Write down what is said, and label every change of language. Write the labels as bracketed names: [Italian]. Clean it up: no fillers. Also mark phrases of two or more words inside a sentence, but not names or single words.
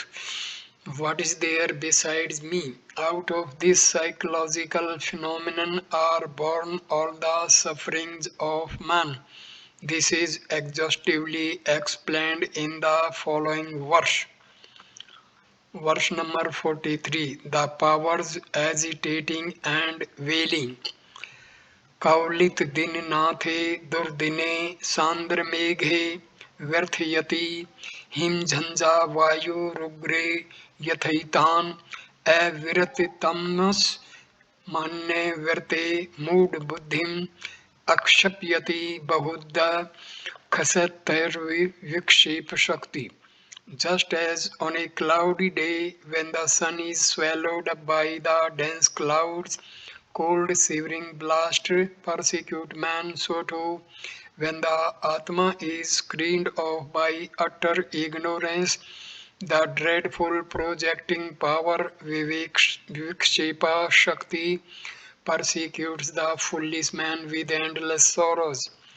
[English] What is there besides me? Out of this psychological phenomenon are born all the sufferings of man. This is exhaustively explained in the following verse. Verse number 43. The powers agitating and wailing. [Sanskrit] कौलित दिन नाथे दुर्दिने सांद्र मेघे व्यर्थयति हिमझंझा वायुरुग्रे यथैतान अविरत तमस मान्य व्यर्ते मूढ़ बुद्धिम अक्षप्यति बहुधा खसतिर् शक्ति. [English] Just as on a cloudy day when the sun is swallowed up by the dense clouds, cold shivering blast persecute man, so too when the Atma is screened off by utter ignorance, the dreadful projecting power Vivekshepa Shakti persecutes the foolish man with endless sorrows.